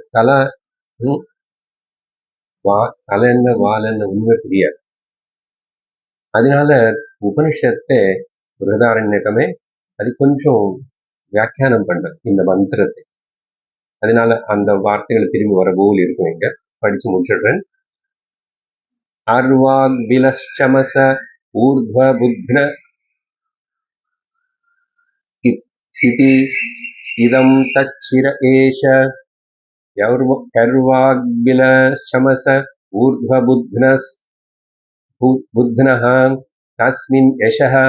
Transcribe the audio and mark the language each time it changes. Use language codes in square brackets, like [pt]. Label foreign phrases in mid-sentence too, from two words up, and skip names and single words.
[ta] தலை என்ன வால் என்ன ஒண்ணுமே புரியாது. அதனால உபனிஷத்தை பிருஹதாரண்யகமே அது கொஞ்சம் வியாக்கியானம் பண்றது இந்த மந்திரத்தை. அதனால அந்த வார்த்தைகள் திரும்பி வர போல் இருக்கும். இங்க படிச்சு முடிச்சிடுறேன். [sa] अर्वाग्बिलश्चमस ऊर्ध्वबुध्न इति इदं तच्चिर एष अर्वाग्बिलश्चमस ऊर्ध्वबुध्नः तस्मिन् यशः